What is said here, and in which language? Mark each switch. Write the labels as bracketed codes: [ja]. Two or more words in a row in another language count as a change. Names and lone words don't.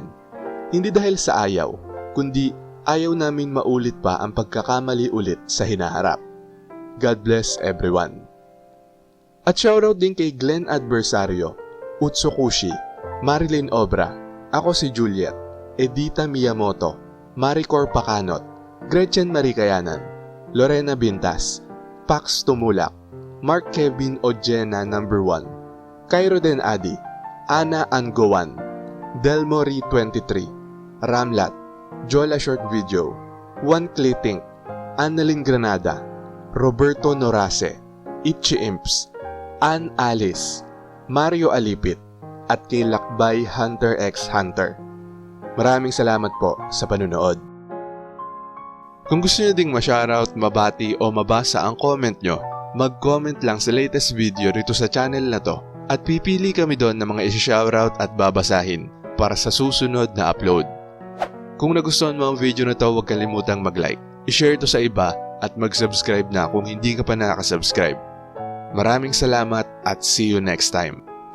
[tl] Hindi dahil sa ayaw, kundi ayaw namin maulit pa ang pagkakamali ulit sa hinaharap. [en] God bless everyone. [tl] At shoutout din kay Glenn Adversario, Utsukushi, Marilyn Obra, ako si Juliet, Edita Miyamoto, Maricor Pacanot, Gretchen Marikayanan, Lorena Bintas, Pax Tumulak, Mark Kevin Ojena No. 1, Cairo Den Adi, Ana Angowan, Delmori 23, Ramlat, Jola Short Video, Juan Clitink, Annalyn Granada, Roberto Norase, Itchy Imps, Ann Alice, Mario Alipit, at kay Lakbay Hunter x Hunter. Maraming salamat po sa panunood. Kung gusto nyo ding ma-shoutout, mabati o mabasa ang comment nyo, mag-comment lang sa latest video rito sa channel na to at pipili kami doon ng mga isi-shoutout at babasahin para sa susunod na upload. Kung nagustuhan mo ang video na to, huwag kalimutang mag-like, i-share to sa iba at mag-subscribe na kung hindi ka pa nakasubscribe. Maraming salamat at [en] see you next time.